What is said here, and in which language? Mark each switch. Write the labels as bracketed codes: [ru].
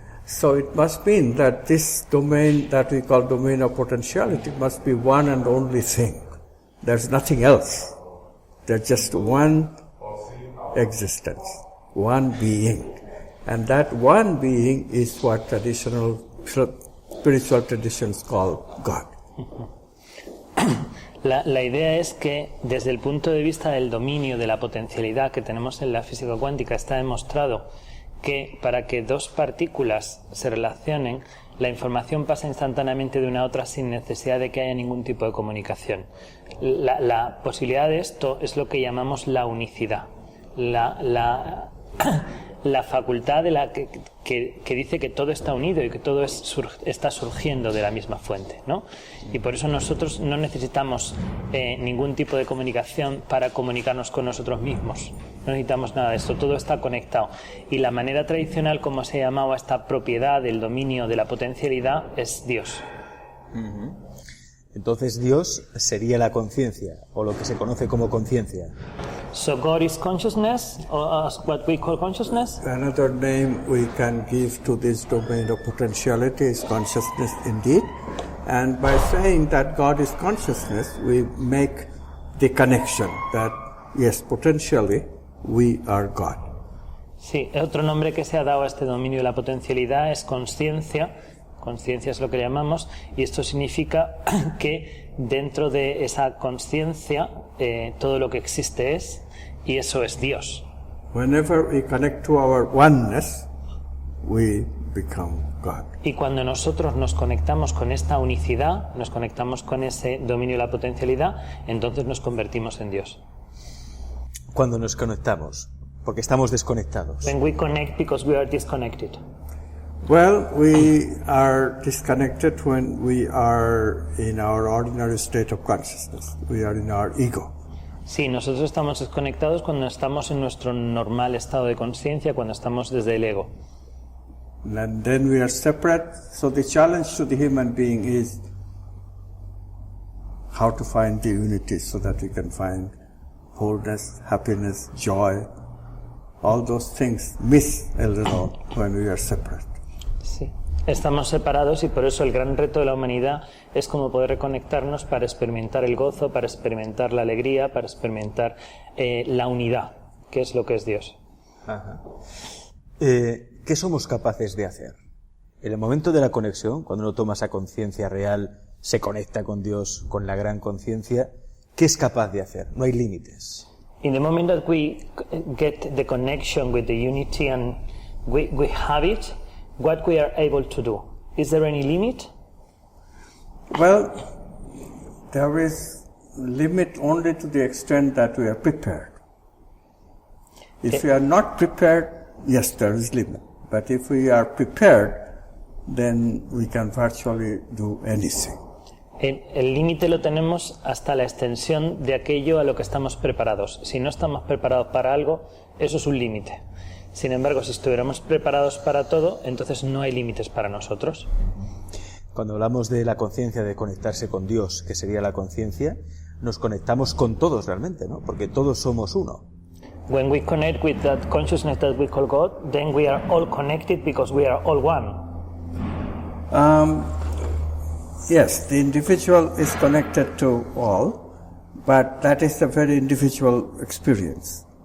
[en] So it must mean that this domain that we call domain of potentiality must be one and only thing. There's nothing else. There's just one existence, one being. And that one being is what traditional spiritual traditions call God. [es] La idea es que desde el punto de vista del dominio de la potencialidad que tenemos en la física cuántica está demostrado que para que dos partículas se relacionen, la información pasa instantáneamente de una a otra sin necesidad de que haya ningún tipo de comunicación. La posibilidad de esto es lo que llamamos la unicidad. La facultad de que dice que todo está unido y que todo está surgiendo de la misma fuente, ¿no? Y por eso nosotros no necesitamos ningún tipo de comunicación para comunicarnos con nosotros mismos. No necesitamos nada de esto, todo está conectado. Y la manera tradicional como se llamaba esta propiedad del dominio de la potencialidad es Dios. Entonces Dios sería la conciencia, o lo que se conoce como conciencia. [en] So God is consciousness, or what we call consciousness. Another name we can give to this domain of potentiality is consciousness indeed. And by saying that God is consciousness, we make the connection that, yes, potentially, we are God. [es] Sí, otro nombre que se ha dado a este dominio de la potencialidad es conciencia. Conciencia es lo que llamamos, y esto significa que dentro de esa conciencia todo lo que existe es, y eso es Dios. [en] Whenever we connect to our oneness, we become God. [es] Y cuando nosotros nos conectamos con esta unicidad, nos conectamos con ese dominio de la potencialidad, entonces nos convertimos en Dios. Cuando nos conectamos, porque estamos desconectados. [en] When we connect because we are disconnected. Well, we are disconnected when we are in our ordinary state of consciousness. We are in our ego. [es] Sí, nosotros estamos desconectados cuando estamos en nuestro normal estado de conciencia, cuando estamos desde el ego. [en] And then we are separate. So the challenge to the human being is how to find the unity so that we can find wholeness, happiness, joy. All those things miss a little when we are separate. [es] Sí, estamos separados y por eso el gran reto de la humanidad es cómo poder reconectarnos para experimentar el gozo, para experimentar la alegría, para experimentar la unidad, que es lo que es Dios. Ajá. ¿Qué somos capaces de hacer? En el momento de la conexión, cuando uno toma esa conciencia real, se conecta con Dios, con la gran conciencia, ¿qué es capaz de hacer? No hay límites. [en] In the moment that we get the connection with the unity and we have it, what we are able to do. Is there any limit? Well, there is limit only to the extent that we are prepared. If we are not prepared, yes, there is limit. But if we are prepared, then we can virtually do anything. [es] El límite lo tenemos hasta la extensión de aquello a lo que estamos preparados. Si no estamos preparados para algo, eso es un límite. Sin embargo, si estuviéramos preparados para todo, entonces no hay límites para nosotros. Cuando hablamos de la conciencia, de conectarse con Dios, que sería la conciencia, nos conectamos con todos realmente, ¿no? Porque todos somos uno. [en] When we connect with that consciousness that we call God, then we are all connected because we are all one. Yes, the individual is connected to all, but that is a very individual experience.